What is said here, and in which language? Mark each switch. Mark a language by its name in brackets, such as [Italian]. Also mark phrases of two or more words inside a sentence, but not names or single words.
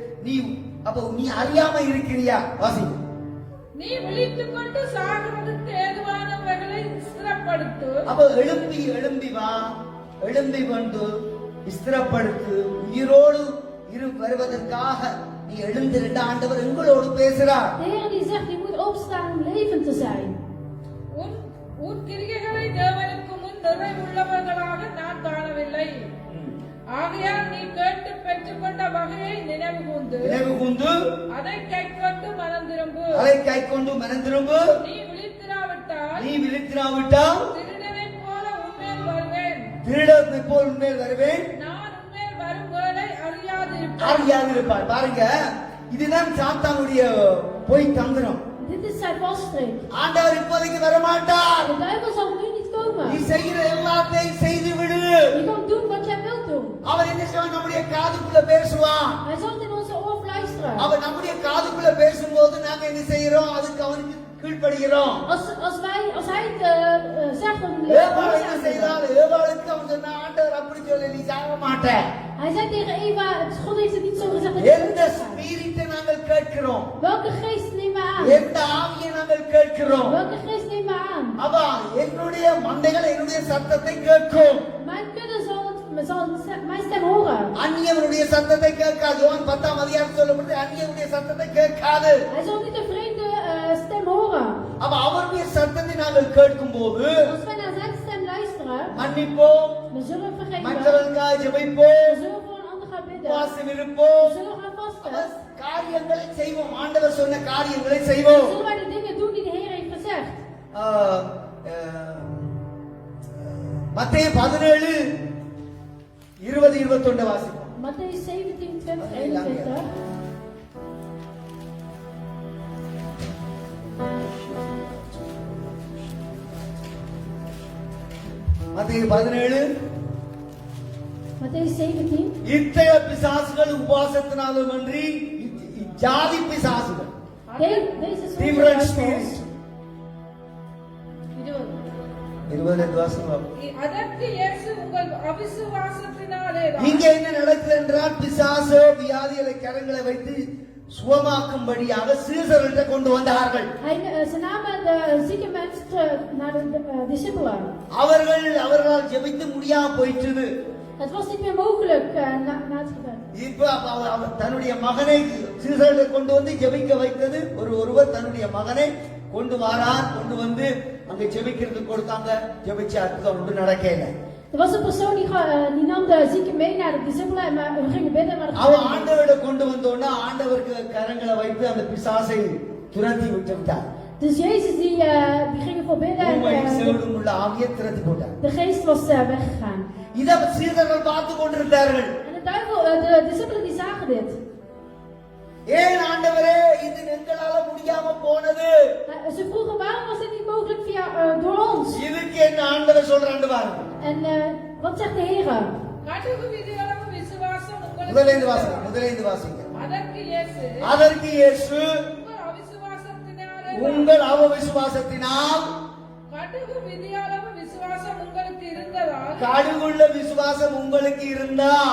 [Tamil] நீ அறியாம இருக்கிறியா? வாசி. நீ விழித்துக் கொண்டு சாகிறதுக்கு ஏதுவானவைகளை ஸ்திரப்படுத்து. அப்ப எழும்பி வா, எழும்பி கொண்டு ஸ்திரப்படுத்து, உயிரோடு வருவதற்காக நீ எழுந்திருந்த ஆண்டவர் எங்களோடு பேசுறார். [Dutch] De Heer die zegt, je moet opstaan om levend te zijn. [Tamil] உன் கிரியைகளை தேவனுக்கு முன் நிறைவுள்ளவர்களாக நான் காணவில்லை. ஆகையால் நீ கேட்டு பெற்றுக்கொண்ட வகையை நினைவு கூர்ந்து அதை கைக்கொண்டு மனம் திரும்பு. நீ விழித்திராவிட்டால் திருடனைப் போல உன்மேல் வருவேன். நான் உன்மேல் வரும் வேளை அறியாதிருப்பார். பாருங்க, இதுதான் சாத்தானுடைய பொய் தந்திரம். [Dutch] Dit is zijn valstrik. [Tamil] ஆண்டவர் இப்போதைக்கு வரமாட்டார். [Dutch] De duivel zal nu niet komen. [Tamil] நீ செய்கிற எல்லாத்தையும் செய்து விடு. [Dutch] Je kan doen wat jij wilt doen. [Tamil] அவர் என்ன செய்வான்? நம்முடைய காதுக்குள்ள பேசுவான். [Dutch] Hij zal in onze oor fluisteren. [Tamil] அவர் நம்முடைய காதுக்குள்ள பேசும்போது நாங்க என்ன செய்யறோம்? அதுக்கு அவனுக்கு கீழ்ப்படுகிறோம். [Dutch] Als hij het zegt, dan [Tamil] ஏவாள் என்ன செய்தால்? ஏவாளுக்கு அவன் சொன்ன, ஆண்டவர் அப்படி சொல்ல, நீ சாக மாட்ட. [Dutch] Hij zei tegen Eva, God heeft het niet zo gezegd dat [Tamil] எந்த ஸ்பிரிட்டை நாங்கள் கேட்கிறோம்? [Dutch] Welke geest neem me aan? [Tamil] எந்த ஆவியை நாங்கள் கேட்கிறோம்? [Dutch] Welke geest neem me aan? [Tamil] அப்பா, என்னுடைய மந்தைகள் என்னுடைய சத்தத்தை கேட்கும். [Dutch] Mijn kudde zal mijn stem horen. [Tamil] அந்நியவனுடைய சத்தத்தை கேட்காது. யோவான் 10ஆம் அதிகாரம் சொல்லப்பட்டு அந்நியவனுடைய சத்தத்தை கேட்காது. [Dutch] Hij zal niet de vreemde stem horen. [Tamil] அப்ப அவருடைய சத்தத்தை நாங்கள் கேட்கும்போது [Dutch] Als wij naar zijn stem luisteren, [Tamil] மன்னிப்போம், [Dutch] we zullen vergeven. [Tamil] மற்றவர்களுக்காக ஜெபிப்போம், [Dutch] We zullen voor een ander gaan bidden. [Tamil] உபவாசம் இருப்போம், [Dutch] We zullen gaan vasten. [Tamil] காரியங்களை செய்வோம். ஆண்டவர் சொன்ன காரியங்களை செய்வோம். [Dutch] Zullen wij de dingen doen die de Heer heeft gezegd? [Tamil] மத்தேயு 17:20-21 வாசிப்போம். [Dutch] Mattheüs 17:20-21. [Tamil] மத்தேயு 17. [Dutch] Mattheüs 17. [Tamil] இத்தகைய பிசாசுகள் உபவாசத்தினாலும் அன்றி ஜாதி பிசாசுகள். [Dutch] Deze soort Different duivels. [Tamil] spirits. 20 வாசிப்போம். அதற்கு இயேசு உங்கள் அவிசுவாசத்தினாலே இங்க என்ன நடக்குது என்றால், பிசாசு வியாதிகளை கரங்களை வைத்து சுகமாக்கும்படியாக சீசர்களிடம் கொண்டு வந்தார்கள். [Dutch] Ze namen de zieke mensen naar de discipelen. [Tamil] அவர்களால் ஜெபித்து முடியாம போயிற்று. [Dutch] Het was niet meer mogelijk na het gebed. [Tamil] இப்ப தன்னுடைய மகனை சீசர்களை கொண்டு வந்து ஜெபிக்க வைத்தது. ஒருவர் தன்னுடைய மகனை கொண்டு வந்து அங்க ஜெபிக்கிறதுக்கு கொடுத்தாங்க. ஜெபிச்ச அற்புதம் ஒன்று நடக்கல. [Dutch] Er was een persoon die nam de zieke mee naar de discipelen en we gingen bidden, maar [Tamil] அவன் ஆண்டவரை கொண்டு வந்தோன்னா ஆண்டவருக்கு கரங்களை வைத்து அந்த பிசாசை துரத்தி விட்டார். [Dutch] Dus Jezus die gingen voor bidden en [Tamil] உள்ள ஆவியை துரத்தி போட்டார். [Dutch] de geest was weggegaan. [Tamil] இத சீடர்கள் பார்த்து கொண்டிருந்தார்கள். [Dutch] En de discipelen die zagen dit. [Tamil] ஏன் ஆண்டவரே இது எங்களால முடியாம போனது? [Dutch] Ze vroegen, waarom was dit niet mogelijk door ons? [Tamil] இதுக்கு என்ன ஆண்டவர் சொல்றான்னு பாருங்க. [Dutch] En wat zegt de Heer? [Tamil] கடுகு விதியளவு விசுவாசம் உங்களுக்கு முதலைந்து வாசிங்க. அதற்கு இயேசு உங்கள் அவிசுவாசத்தினால் கடுகு விதியளவு விசுவாசம் உங்களுக்கு இருந்தால் கடுகுள்ள விசுவாசம் உங்களுக்கு இருந்தால்